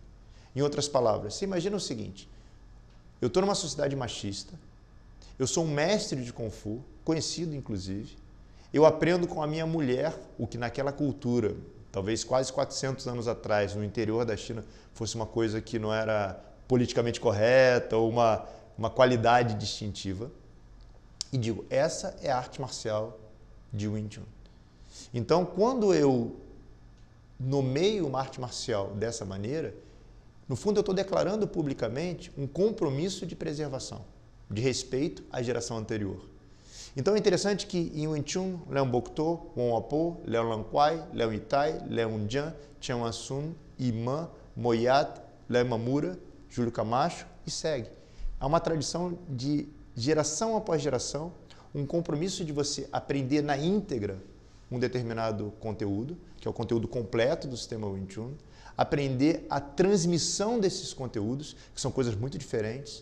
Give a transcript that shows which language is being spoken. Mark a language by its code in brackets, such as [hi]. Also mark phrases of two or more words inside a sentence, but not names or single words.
[pt] Em outras palavras, você imagina o seguinte: eu estou numa sociedade machista, eu sou um mestre de Kung Fu, conhecido inclusive, eu aprendo com a minha mulher, o que naquela cultura, talvez quase 400 anos atrás, no interior da China, fosse uma coisa que não era politicamente correta ou uma qualidade distintiva, e digo, essa é a arte marcial de Wing Chun. Então, quando eu nomeio uma arte marcial dessa maneira, no fundo eu estou declarando publicamente um compromisso de preservação, de respeito à geração anterior. Então é interessante que em Wing Chun, Leon Bokto, Wong Apo, Leon Lan Kwai, Leon Itai, Leon Jian, Chen Wansun, Iman, Moyat, Leon Mamura, Júlio Camacho e segue. Há uma tradição de geração após geração, um compromisso de você aprender na íntegra um determinado conteúdo, que é o conteúdo completo do sistema Wing Chun, aprender a transmissão desses conteúdos, que são coisas muito diferentes.